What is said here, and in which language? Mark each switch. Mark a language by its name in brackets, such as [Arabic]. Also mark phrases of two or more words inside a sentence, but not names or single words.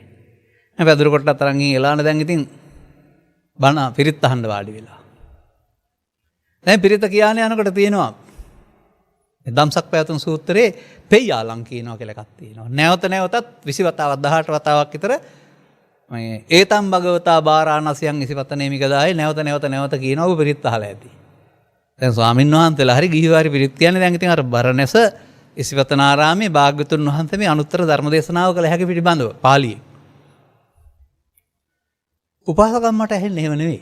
[Sinhala] මම පැදුරු කොටට අතරන් ගිහින් එලාන දැන් ඉතින් බණ පිරිත් අහන්න වාඩි වෙලා. දැන් පිරිත කියන්නේ යනකොට තියෙනවා ධම්සක් පැවතුම් සූත්‍රයේ පෙය්‍යාලං කියනවා කියලා එකක් තියෙනවා. නැවත නැවතත් 20 වතාවක් 18 වතාවක් විතර මේ [Pali] ඒතම් භගවතා බාරාණසියන් ඉසිපතනේ මිගදායේ [Sinhala] නැවත කියනවා ඔබ පිරිත් අහලා ඇති. දැන් ස්වාමීන් වහන්සේලා හරි ගිහිවාරි පිරිත් කියන්නේ දැන් ඉතින් අර බරණැස ඉසිපතනාරාමේ භාග්‍යතුන් වහන්සේ මේ අනුත්තර ධර්ම දේශනාව කළ හැකි පිළිබඳව පාළියේ. උපාසකම්මට ඇහෙන්නේ එහෙම නෙවෙයි.